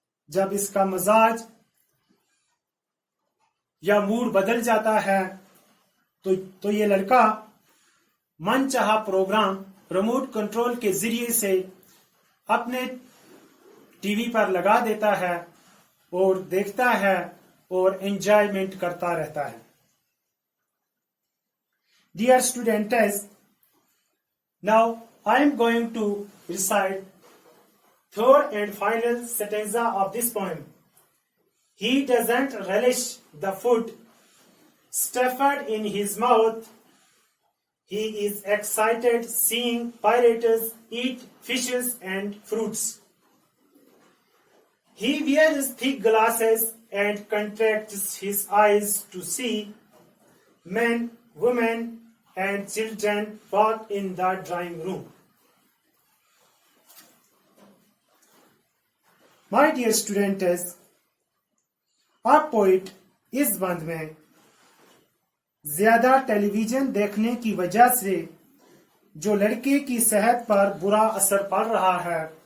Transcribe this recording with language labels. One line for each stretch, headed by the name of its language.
Hindi: जब इसका मजाज या मूड बदल जाता है तो ये लड़का मनचाहा प्रोग्राम रिमोट कंट्रोल के जरिए से अपने टीवी पर लगा देता है और देखता है और एंजॉयमेंट करता रहता है।
English: Dear students, now I am going to recite third and final stanza of this poem. He doesn't relish the food stuffed in his mouth. He is excited seeing pirates eat fishes and fruits. He wears thick glasses and contracts his eyes to see men, women, and children walk in the drawing room. My dear students, a poet
Hindi: इस बंद में ज्यादा television देखने की वजह से जो लड़के की सेहत पर बुरा असर पड़ रहा है